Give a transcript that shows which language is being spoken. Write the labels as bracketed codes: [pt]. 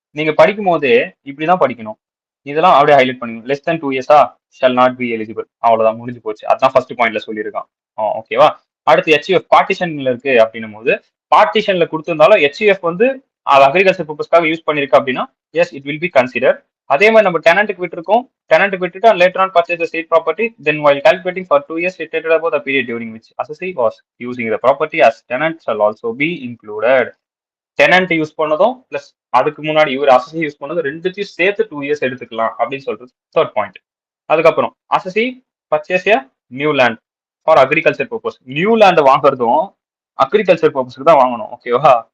[ta] நீங்க படிக்கும் போதே இப்படிதான் படிக்கணும். இதெல்லாம் அப்படியே ஹைலைட் பண்ணிக்கணும். [en] Less than 2 இயர்ஸா shall not be eligible. [ta] அவ்வளவுதான், முடிஞ்சு போச்சு. அதான் ஃபர்ஸ்ட் பாயிண்ட்ல சொல்லியிருக்கான். ஓகேவா? அடுத்து ஹெச்யூஎஃப் பார்ட்டிஷன்ல இருக்கு அப்படின்னும் போது, பார்ட்டிஷன்ல கொடுத்திருந்தாலும் ஹெச்யூஎஃப் வந்து அது அக்ரிகல்ச்சர் பர்பஸ்க்காக யூஸ் பண்ணிருக்கு அப்படின்னா [en] Yes, it will be consider. [ta] அதே மாதிரி நம்ம டெனண்ட்டுக்கு விட்டுருக்கோம். டெனண்ட்டுக்கு விட்டுட்டு [en] Later on purchase the said property, then while calculating for 2 years stated above the period during which assessee was using the property as tenant shall also be included. [ta] Tenant use பண்ணதும் plus அதுக்கு முன்னாடி இவர் அசஸி use பண்ணதும் ரெண்டுத்தையும் சேர்த்து 2 years எடுத்துக்கலாம் அப்படின்னு சொல்றது தேர்ட் பாயிண்ட். [en] அதுக்கப்புறம் assessee purchase a new land for agriculture purpose. [ta] New land வாங்குறதும் agriculture பர்பஸ்க்கு தான் வாங்கணும். ஓகேவா?